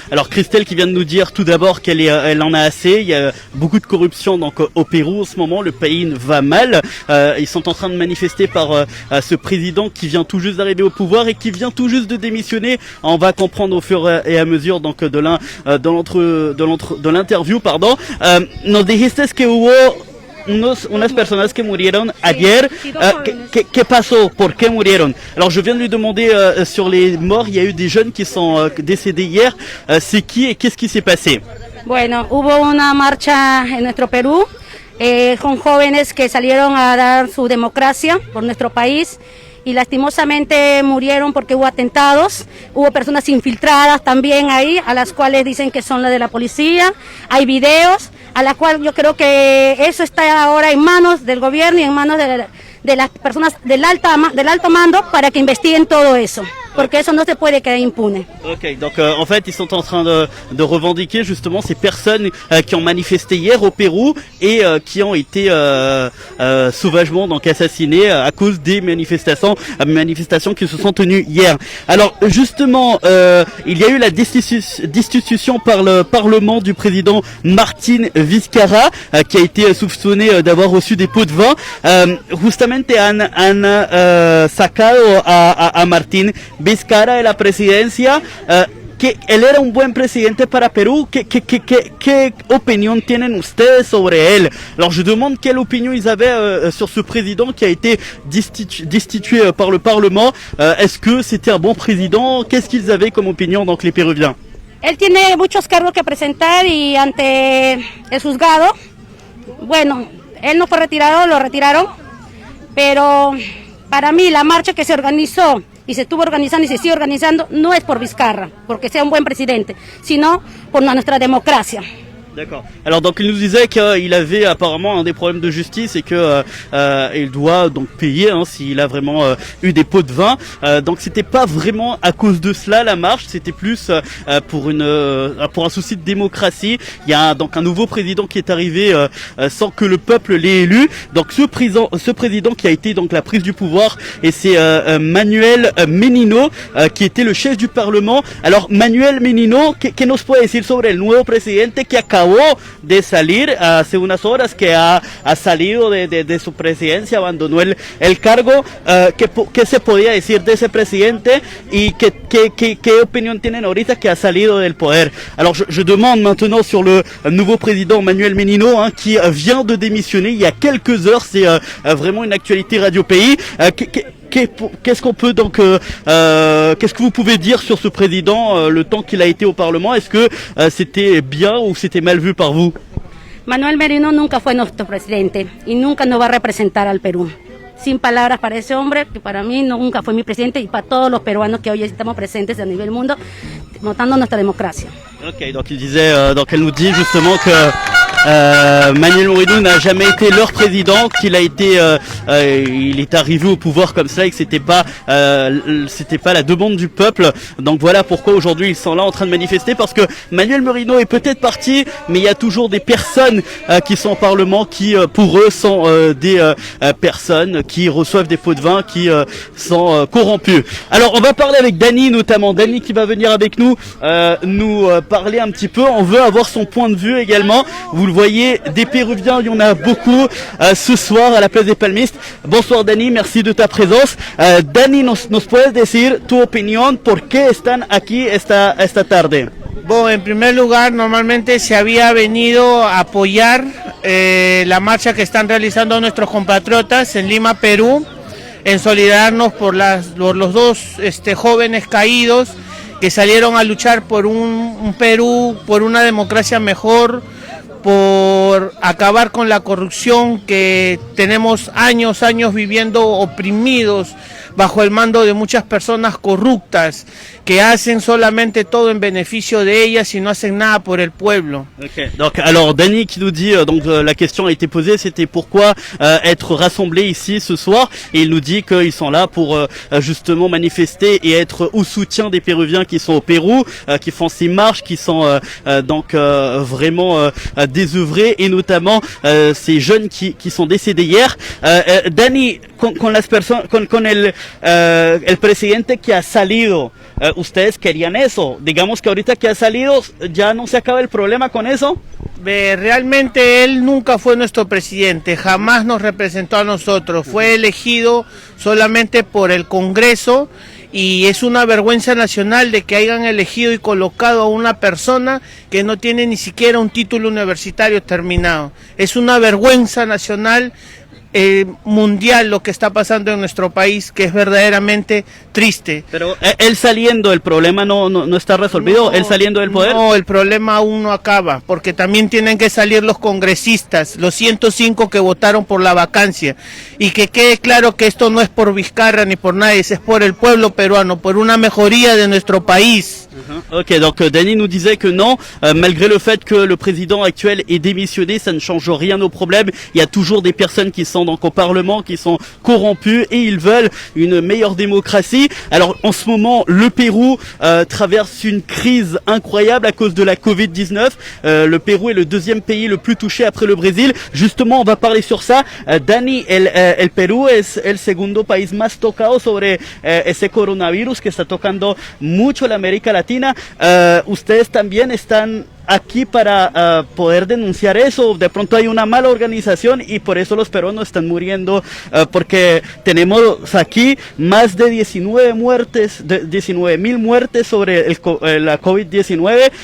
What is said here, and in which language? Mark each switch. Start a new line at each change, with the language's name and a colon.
French: Alors Cristel qui vient de nous dire tout d'abord elle en a assez, il y a beaucoup de corruption donc au Pérou en ce moment, le pays va mal. Ils sont en train de manifester par ce président qui vient tout juste d'arriver au pouvoir et qui vient tout juste de démissionner. On va comprendre au fur et à mesure donc de l'interview, pardon.
Spanish: Nos dijiste que hubo unas personas que murieron ayer. ¿Qué pasó? ¿Por qué murieron?
French: Alors je viens de lui demander sur les morts, il y a eu des jeunes qui sont décédés hier. C'est qui et qu'est-ce qui s'est passé?
Spanish: Bueno, hubo una marcha en nuestro Perú con jóvenes que salieron a dar su democracia por nuestro país y lastimosamente murieron porque hubo atentados, hubo personas infiltradas también ahí, a las cuales dicen que son las de la policía, hay videos, a la cual yo creo que eso está ahora en manos del gobierno y en manos de las personas del alto mando para que investiguen todo eso, porque eso no se puede quedar impune.
French: Ok, donc en fait ils sont en train de revendiquer justement ces personnes qui ont manifesté hier au Pérou et qui ont été sauvagement donc assassinées à cause des manifestations qui se sont tenues hier. Alors justement il y a eu la destitution par le Parlement du président Martín Vizcarra qui a été soupçonné d'avoir reçu des pots de vin.
Spanish: Justamente han sacado a Martín Vizcarra de la presidencia. Que él era un buen presidente para Perú. ¿Qué opinión tienen ustedes sobre él?
French: Alors je demande quelle opinion ils avaient sur ce président qui a été destitué par le Parlement. Est-ce que c'était un bon président? Qu'est-ce qu'ils avaient comme opinion donc les Péruviens?
Spanish: Él tiene muchos cargos que presentar y ante el juzgado, bueno, él no fue retirado, lo retiraron, pero para mí la marcha que se organizó y se estuvo organizando y se sigue organizando no es por Vizcarra, porque sea un buen presidente, sino por nuestra democracia.
French: D'accord. Alors donc il nous disait qu'il avait apparemment des problèmes de justice et que il doit donc payer s'il a vraiment eu des pots de vin. Donc c'était pas vraiment à cause de cela la marche, c'était plus pour un souci de démocratie. Il y a donc un nouveau président qui est arrivé sans que le peuple l'ait élu. Donc ce président qui a été donc la prise du pouvoir et c'est Manuel Menino qui était le chef du Parlement.
Spanish: Alors Manuel Menino, ¿qué nos puede decir sobre el nuevo presidente que acabó de salir hace unas horas, que ha salido de su presidencia, abandonó el cargo? ¿Qué se podía decir de ese presidente y qué opinión tienen ahorita que ha salido del poder?
French: Alors je demande maintenant sur le nouveau président Manuel Menino qui vient de démissionner il y a quelques heures. C'est vraiment une actualité Radio Pays. Qu'est-ce qu'on peut donc qu'est-ce que vous pouvez dire sur ce président le temps qu'il a été au Parlement? Est-ce que c'était bien ou c'était mal vu par vous?
Spanish: Manuel Merino nunca fue nuestro presidente y nunca nos va a representar al Perú. Sin palabras para ese hombre, que para mí nunca fue mi presidente y para todos los peruanos que hoy estamos presentes a nivel mundo, notando nuestra democracia.
French: Ok, donc il disait, donc elle nous dit justement que Manuel Moreno n'a jamais été leur président, qu'il a été, il est arrivé au pouvoir comme ça et que c'était pas la demande du peuple. Donc voilà pourquoi aujourd'hui ils sont là en train de manifester, parce que Manuel Moreno est peut-être parti, mais il y a toujours des personnes qui sont au Parlement qui, pour eux, sont des personnes qui reçoivent des pots de vin, qui sont corrompus. Alors on va parler avec Dani notamment, Dani qui va venir avec nous nous parler un petit peu. On veut avoir son point de vue également. Vous le voyez des Péruviens, il y en a beaucoup ce soir à la place des Palmistes. Bonsoir Dani, merci de ta présence.
Spanish: Dani, nos puedes decir tu opinión, ¿por qué están aquí esta tarde? Bueno, en primer lugar, normalmente se había venido a apoyar la marcha que están realizando nuestros compatriotas en Lima, Perú, en solidarnos por los dos jóvenes caídos que salieron a luchar por un Perú, por una democracia mejor, por acabar con la corrupción que tenemos años viviendo oprimidos bajo el mando de muchas personas corruptas que hacen solamente todo en beneficio de ellas y no hacen nada por el pueblo.
French: Okay. Donc, alors Dani qui nous dit, la question a été posée, c'était pourquoi être rassemblés ici ce soir, et il nous dit qu'ils sont là pour justement manifester et être au soutien des Péruviens qui sont au Pérou, qui font ces marches, qui sont vraiment désœuvrés, et notamment ces jeunes qui sont décédés hier.
Spanish: Dani, con las personas, con el presidente que ha salido, ¿ustedes querían eso? Digamos que ahorita que ha salido, ¿ya no se acaba el problema con eso? Realmente él nunca fue nuestro presidente, jamás nos representó a nosotros, fue elegido solamente por el Congreso, y es una vergüenza nacional de que hayan elegido y colocado a una persona que no tiene ni siquiera un título universitario terminado. Es una vergüenza nacional mundial lo que está pasando en nuestro país, que es verdaderamente triste. Pero él saliendo, el problema no está resolvido, él saliendo del poder. No, el problema aún no acaba, porque también tienen que salir los congresistas, los 105 que votaron por la vacancia, y que quede claro que esto no es por Vizcarra ni por nadie, es por el pueblo peruano, por una mejoría de nuestro país.
French: Ok, donc Dani nous disait que non, malgré le fait que le président actuel ait démissionné, ça ne change rien au problème. Il y a toujours des personnes qui sont donc au Parlement, qui sont corrompues, et ils veulent une meilleure démocratie. Alors en ce moment, le Pérou traverse une crise incroyable à cause de la Covid-19. Le Pérou est le deuxième pays le plus touché après le Brésil. Justement, on va parler sur ça.
Spanish: Dani, el Perú es el segundo país más tocado sobre ese coronavirus que está tocando mucho la América Latina. Ustedes también están aquí para poder denunciar eso. De pronto hay una mala organización y por eso los peruanos están muriendo, porque tenemos aquí más de 19.000 muertes sobre la COVID-19.